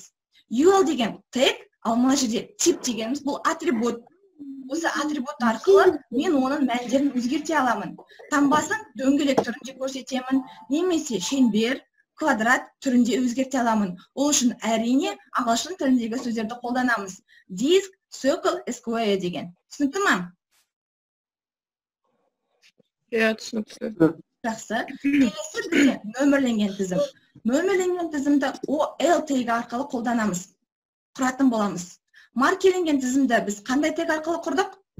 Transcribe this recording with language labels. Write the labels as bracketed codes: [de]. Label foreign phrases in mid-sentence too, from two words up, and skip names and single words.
[kk] UL деген тег, ал мына жерде тип дегеніміз бұл атрибут. Осы атрибут арқылы мен оның мәндерін өзгерте аламын. Таңбасын дөңгелек түрінде көрсетемін, немесе шеңбер, квадрат түрінде өзгерте аламын. Ол үшін әрине ағылшын тіліндегі сөздерді қолданамыз. [en] Disk, circle, square [kk] деген. Түсінікті ме? Түсінікті. Жақсы. Келесі бізде нөмірленген тізім. Нөмірленген тізімді OL тег арқылы қолданамыз. Құратын боламыз. Маркеленген тізімді біз қандай тег арқылы құрдық?